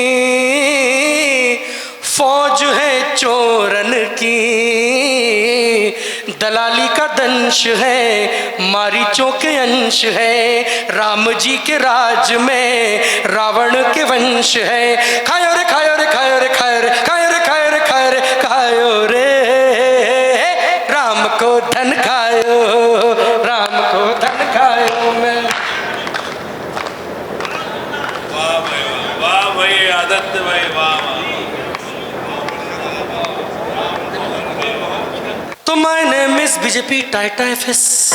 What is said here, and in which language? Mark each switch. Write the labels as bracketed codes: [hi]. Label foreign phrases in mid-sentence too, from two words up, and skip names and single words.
[hi] फौज है चोरन की, दलाली का दंश है, मारीचों के अंश है। राम जी के राज में रावण के वंश है। खायो रे, खायो रे, खायो रे, खायो रे, खायो रे, खायो रे, खायो रे, खायो रे। राम को धन खायो, राम को धन खायो। मैं वाह भाई, वाह भाई, आदित्य भाई, वाह। [en] तो my name is BJP Tata FS.